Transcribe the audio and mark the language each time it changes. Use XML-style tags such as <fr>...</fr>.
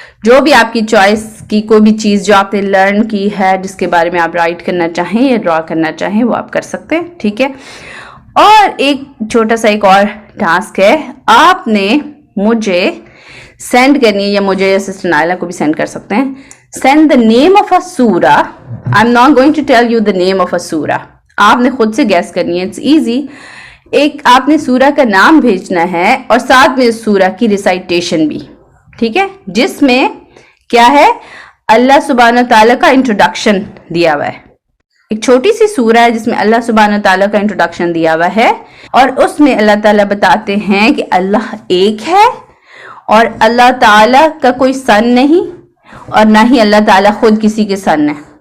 <ur>جو بھی آپ کی چوائس کی کوئی بھی چیز جو آپ نے لرن کی ہے جس کے بارے میں آپ رائٹ کرنا چاہیں یا ڈرا کرنا چاہیں وہ آپ کر سکتے ہیں. ٹھیک ہے, اور ایک چھوٹا سا ایک اور ٹاسک ہے, آپ نے مجھے سینڈ کرنی ہے, یا مجھے یا سسٹر نائلہ کو بھی سینڈ کر سکتے ہیں,</ur> <en>send the name of a surah. I'm not going to tell you the name of a surah.</en> <ur>آپ نے خود سے گیس کرنی ہے,</ur> <en>it's easy.</en> <ur>ایک آپ نے سورہ کا نام بھیجنا ہے اور ساتھ میں سورہ کی ریسائٹیشن بھی. ٹھیک ہے, جس میں کیا ہے اللہ سبحانہ تعالیٰ کا انٹروڈکشن دیا ہوا ہے. ایک چھوٹی سی سورہ ہے جس میں اللہ سبحانہ تعالیٰ کا انٹروڈکشن دیا ہوا ہے, اور اس میں اللہ تعالیٰ بتاتے ہیں کہ اللہ ایک ہے اور اللہ تعالیٰ کا کوئی سن نہیں, اور نہ ہی اللہ تعالیٰ خود کسی کے سن ہے.</ur>